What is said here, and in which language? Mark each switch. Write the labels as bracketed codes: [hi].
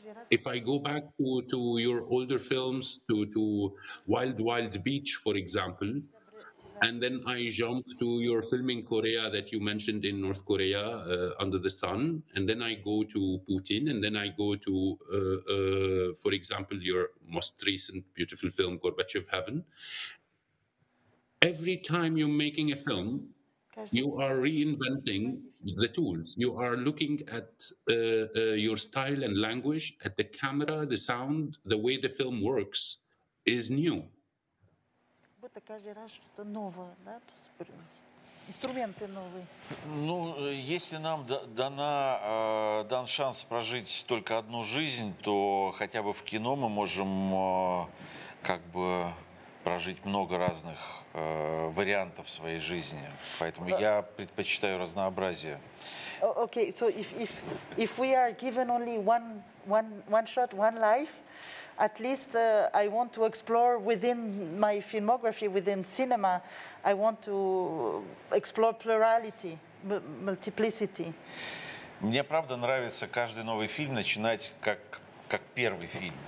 [en] If I go back to your older films, to Wild Wild Beach, for example, and then I jump to your film in Korea that you mentioned in North Korea, Under the Sun, and then I go to Putin, and then I go to, for example, your most recent beautiful film, Gorbachev Heaven. Every time you're making a film, you are reinventing the tools. You are looking at your style and language, at the camera, the sound, the way the film works is new. [ru] Будто каждый раз что-то новое, да? Инструменты новые. Ну, если нам дан шанс прожить только одну жизнь, то хотя бы в кино мы можем как бы прожить много разных вариантов своей жизни. Поэтому я предпочитаю разнообразие. [en] Okay, so if we are given only one shot, one life, at least I want to explore within my filmography, within cinema, I want to explore plurality, multiplicity. [ru] Мне правда нравится каждый новый фильм начинать как первый фильм.